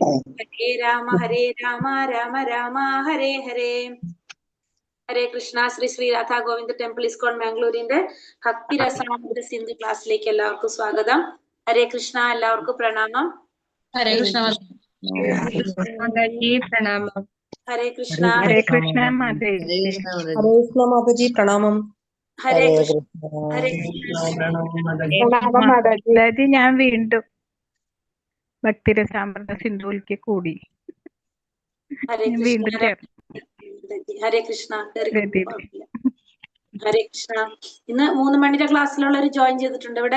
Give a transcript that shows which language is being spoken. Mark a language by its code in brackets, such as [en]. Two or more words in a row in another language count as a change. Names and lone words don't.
[ml] ഹരേ രാമ രാമ രാമ ഹരേ ഹരേ. ഹരേ കൃഷ്ണ. ശ്രീ രാധാ ഗോവിന്ദ ടെമ്പിൾ ഇസ്കോൺ ബാംഗ്ലൂരിന്റെ ഭക്തിരസാമൃത സിന്ധു ക്ലാസ്സിലേക്ക് എല്ലാവർക്കും സ്വാഗതം. ഹരേ കൃഷ്ണ. എല്ലാവർക്കും പ്രണാമം. ഹരേ കൃഷ്ണ മാതാജി പ്രണാമം. ഹരേ കൃഷ്ണ. Hare Krishna ഹരേ Mataji. കൃഷ്ണ മാതാജി. ഹരേ കൃഷ്ണ മാതാജി പ്രണാമം. ഹരേ Hare കൃഷ്ണ. Krishna. ഹരേ മാതാജി ഞാൻ വീണ്ടും ഭക്തിരസാമൃത സിന്ധുവിലേക്ക് കൂടി ഹരേ ഞാൻ വീണ്ടും കൃഷ്ണ. ചേർന്നു. ഹരേ കൃഷ്ണ. രതി. ഹരേ കൃഷ്ണ. ഇന്ന് 3 മണിയുടെ ക്ലാസ്സിലുള്ളവർ ജോയിൻ ചെയ്തിട്ടുണ്ട് ഇവിടെ?